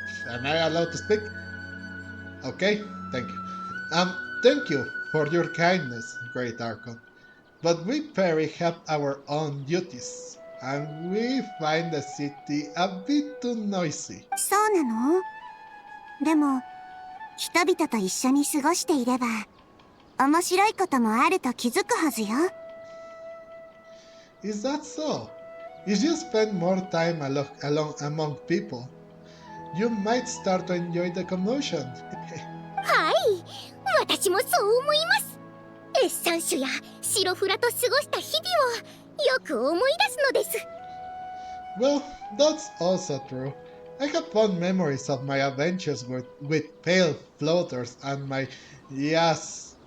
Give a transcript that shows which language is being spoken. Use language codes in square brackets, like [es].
[en] Am I allowed to speak? Okay, thank you. Thank you for your kindness, Great Archon. But we Perry have our own duties, and we find the city a bit too noisy. [ja] そうなの？でも、人々と一緒に過ごしていれば、面白いこともあると気づくはずよ。 [en] Is that so? If you spend more time among people, you might start to enjoy the commotion. [ja] はい、私もそう思います。エッサンシュやシロフラと過ごした日々をよく思い出すのです。 [en] Well, that's also true. I have fond memories of my adventures with pale floaters and my Yasnapati.